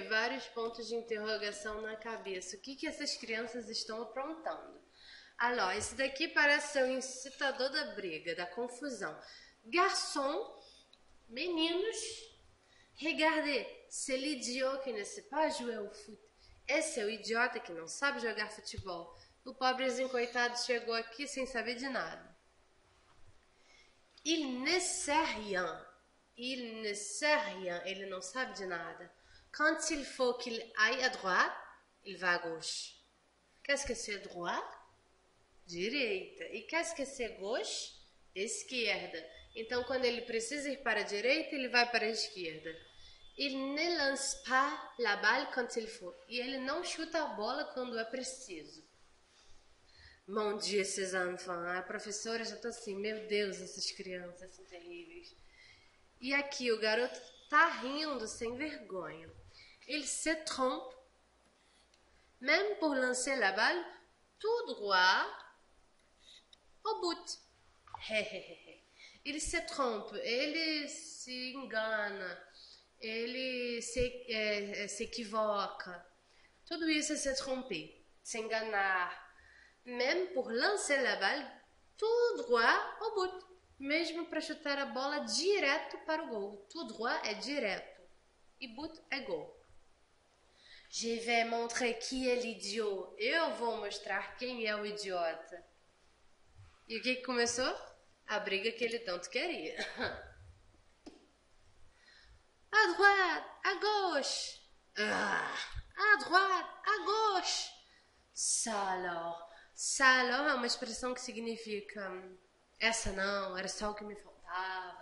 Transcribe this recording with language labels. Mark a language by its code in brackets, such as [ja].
[pt] Vários pontos de interrogação na cabeça. O que essas crianças estão aprontando? Alors, esse daqui parece ser o incitador da briga, da confusão. [fr] Garçon, meninos, regardez, c'est l'idiot qui ne sait pas jouer au foot. [pt] Esse é o idiota que não sabe jogar futebol. O pobrezinho coitado chegou aqui sem saber de nada. [fr] Il ne sait rien. Il ne sait rien. [pt] Ele não sabe de nada. [fr] Quand il faut qu'il aille à droite, il va à gauche. Qu'est-ce que c'est droite? Direita. E qu'est-ce que c'est gauche? [pt] Esquerda. Então, quando ele precisa ir para a direita, ele vai para a esquerda. [fr] Il ne lance pas la balle quand il faut. [pt] E ele não chuta a bola quando é preciso. Bom dia, esses enfants. A professora já está assim, meu Deus, essas crianças são terríveis. E aqui o garoto tá rindo sem vergonha. [fr] Il se trompe, même pour lancer la balle tout droit au but. Il se trompe, [pt] ele se engana, ele se equivoca. Tudo isso é se tromper, se enganar. [fr] Même pour lancer la balle tout droit au but. [pt] Mesmo para chutar a bola direto para o gol. Tout droit é direto. E but é gol. [fr] Je vais montrer qui est l'idiot. [pt] Eu vou mostrar quem é o idiota. E o que começou? A briga que ele tanto queria. [fr] À droite, à gauche. À droite, à gauche. Ça alors. [pt] Ça alors é uma expressão que significa essa não, era só o que me faltava.